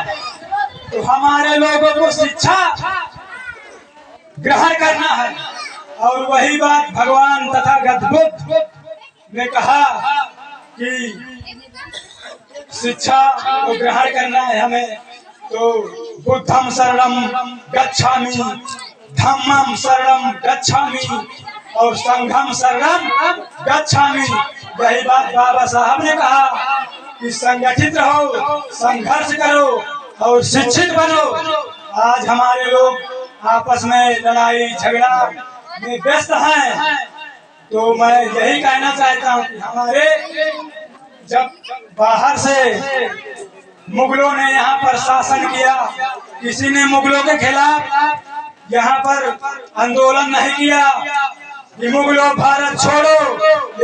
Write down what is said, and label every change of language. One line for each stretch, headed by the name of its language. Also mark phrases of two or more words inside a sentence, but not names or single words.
Hindi: तो हमारे लोगों को शिक्षा ग्रहण करना है। और वही बात भगवान तथागत बुद्ध ने कहा कि शिक्षा को ग्रहण करना है हमें।
Pali: तो बुद्धम शरणम गच्छामि, धम्मम शरणम गच्छामि और संघम शरणम गच्छामि।
Hindi: यही बात बाबा साहब ने कहा कि संगठित रहो, संघर्ष करो और शिक्षित बनो। आज हमारे लोग आपस में लड़ाई झगड़ा में व्यस्त हैं। तो मैं यही कहना चाहता हूँ कि हमारे जब बाहर से मुगलों ने यहाँ पर शासन किया, किसी ने मुगलों के खिलाफ यहाँ पर आंदोलन नहीं किया कि मुगलों भारत छोड़ो।